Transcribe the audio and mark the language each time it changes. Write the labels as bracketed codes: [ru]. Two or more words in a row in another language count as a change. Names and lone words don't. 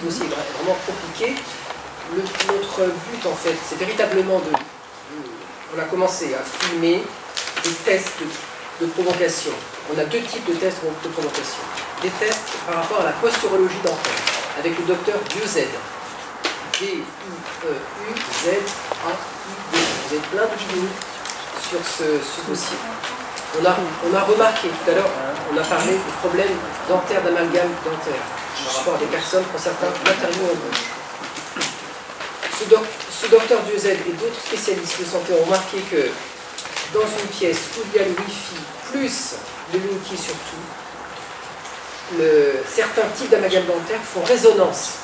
[fr] Le dossier est vraiment compliqué. Notre but en fait, c'est véritablement on a commencé à filmer des tests de provocation. On a deux types de tests de provocation. Des tests par rapport à la posturologie dentaire, avec le docteur Dieu-Z. D-I-E-U-Z-A-I-D. Vous êtes plein de vidéos sur ce dossier. On a remarqué tout à l'heure, on a parlé des problèmes dentaires, d'amalgame dentaire, par rapport à des personnes qui ont certains matériaux en bouche. Ce docteur Dieu-Z et d'autres spécialistes de santé ont remarqué que dans une pièce où il y a le Wi-Fi plus le Linky surtout, certains types d'amalgame dentaire font résonance.